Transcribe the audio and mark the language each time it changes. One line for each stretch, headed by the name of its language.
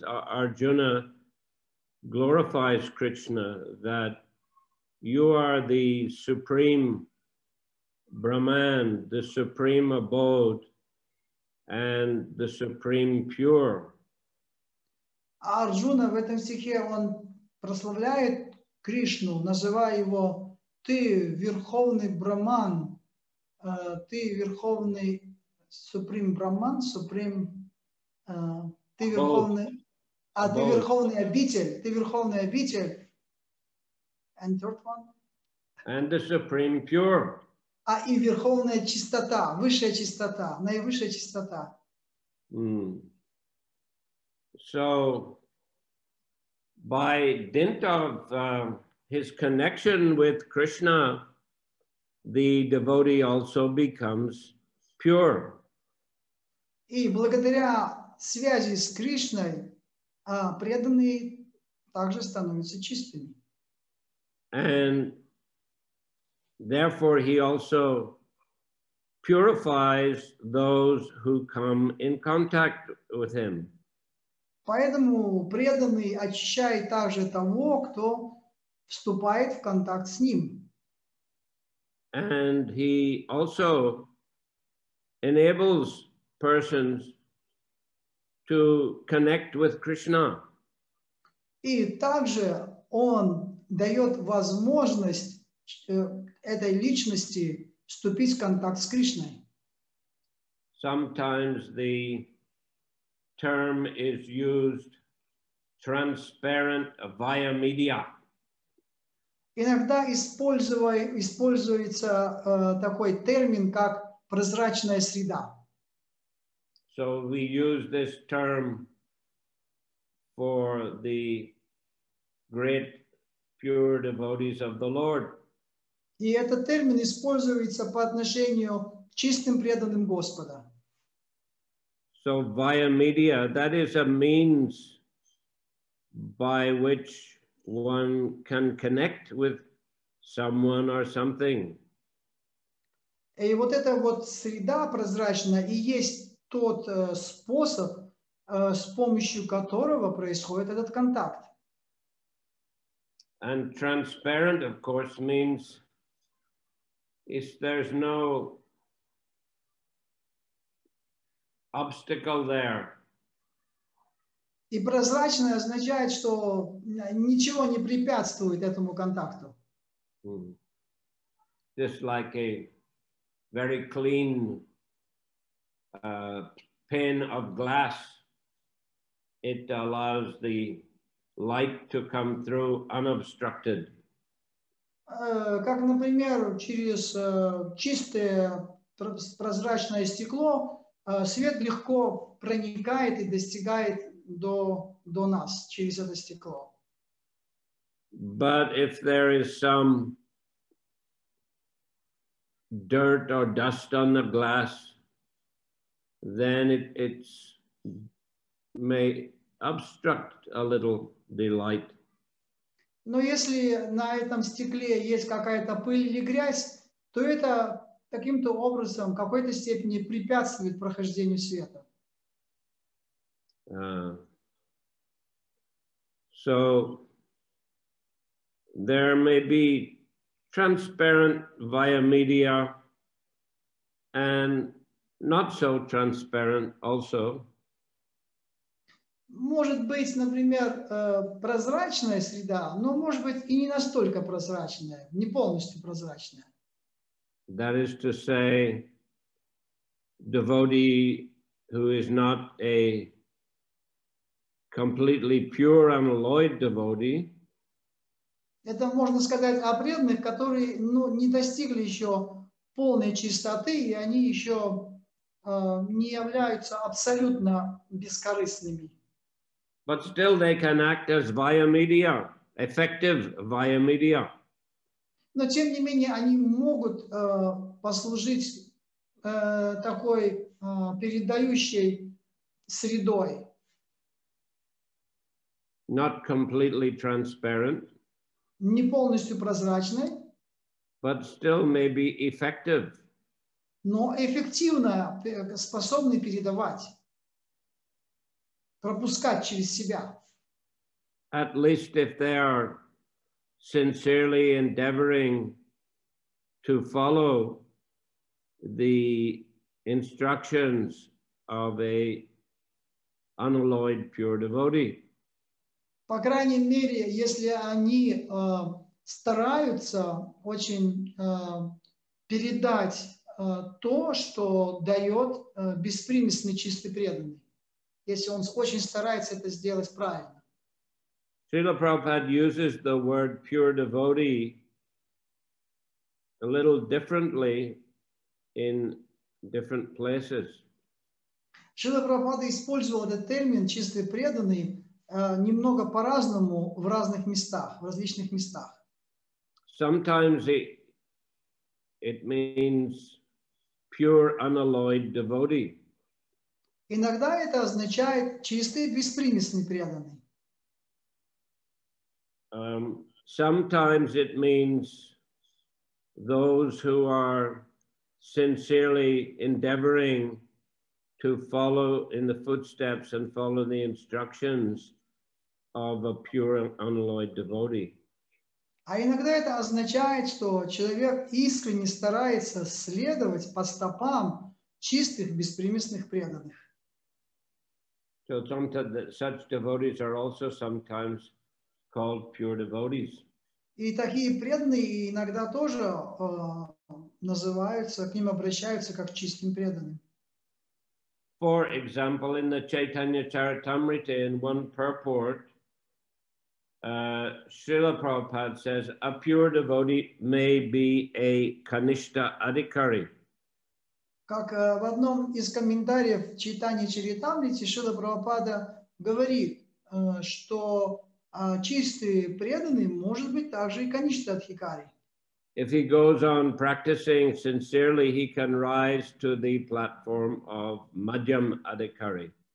English: Arjuna glorifies Krishna that you are the supreme Brahman, the supreme abode, and the supreme pure.
Russian: А Арджуна в этом стихе, он прославляет Кришну, называя его «ты верховный Браман», «ты верховный
English: Supreme Brahman, Supreme,
Russian: ты верховный, ты верховный обитель,
English: and third one? And the supreme pure.
Russian: И верховная чистота, высшая чистота, наивысшая чистота.
English: So, by dint of his connection with Krishna, the devotee also becomes pure.
Russian: И благодаря связи с Кришной преданные также становятся чистыми.
English: And therefore he also purifies those who come in contact with him.
Russian: Поэтому преданный очищает также того, кто вступает в контакт с ним.
English: And he also enables persons to connect with Krishna.
Russian: И также он дает возможность этой личности вступить в контакт с Кришной.
English: Sometimes the term is used transparent via media.
Russian: Иногда используется такой термин, как прозрачная среда.
English: So we use this term for the great pure devotees of the Lord.
Russian: И этот термин используется по отношению к чистым преданным Господа.
English: So via media, that is a means by which one can connect with someone or something.
Russian: И вот эта вот среда прозрачная и есть тот способ, с помощью которого происходит этот контакт.
English: And transparent, of course, means there's no obstacle there.
Russian: И прозрачное означает, что ничего не препятствует этому контакту.
English: Just like a very clean pane of glass, it allows the light to come through unobstructed.
Russian: Как, например, через чистое прозрачное стекло свет легко проникает и достигает до нас через это стекло.
English: But if there is some dirt or dust on the glass, then it may obstruct a little the light.
Russian: Но если на этом стекле есть какая-то пыль или грязь, то это каким-то образом, в какой-то степени препятствует прохождению света.
English: So there may be transparent via media and not so transparent also.
Russian: Может быть, например, прозрачная среда, но может быть и не настолько прозрачная, не полностью прозрачная.
English: That is to say, devotee who is not a completely pure unalloyed devotee.
Russian: Это можно сказать о преданных, которые не достигли еще полной чистоты, и они еще не являются абсолютно бескорыстными.
English: But still they can act as via media, effective via media.
Russian: Но тем не менее они могут послужить такой передающей средой.
English: not completely transparent,
Russian: не полностью прозрачной,
English: but still may be effective.
Russian: но эффективно способны передавать, пропускать через себя.
English: At least if they are sincerely endeavoring to follow the instructions of a unalloyed pure devotee.
Russian: По крайней мере, если они стараются очень передать то, что дает беспримесный чистый преданный, если он очень старается это сделать правильно.
English: Srila Prabhupada uses the word pure devotee a little differently in different places.
Russian: Шрила Прабхупада использовал этот термин «чистый преданный» немного по-разному в разных местах, в различных местах.
English: Sometimes it means pure unalloyed devotee.
Russian: Иногда это означает чистый, беспримесный преданный.
English: Sometimes it means those who are sincerely endeavoring to follow in the footsteps and follow the instructions of a pure unalloyed devotee.
Russian: А иногда это означает, что человек искренне старается следовать по стопам чистых, беспримесных преданных.
English: So such devotees are also sometimes called pure devotees.
Russian: И такие преданные иногда тоже называются, к ним обращаются как к чистым преданным.
English: For example, in the Chaitanya Charitamrita, in one purport, Srila Prabhupada says, a pure devotee may be a Kanishta Adhikari.
Russian: Как в одном из комментариев Чайтанья Чаритамрити Шрила Прабхупада говорит, что чистый преданный может быть также и Каништа Адхикари.
English: If he goes on practicing sincerely, he can rise to the platform of Madhyam Adhikari.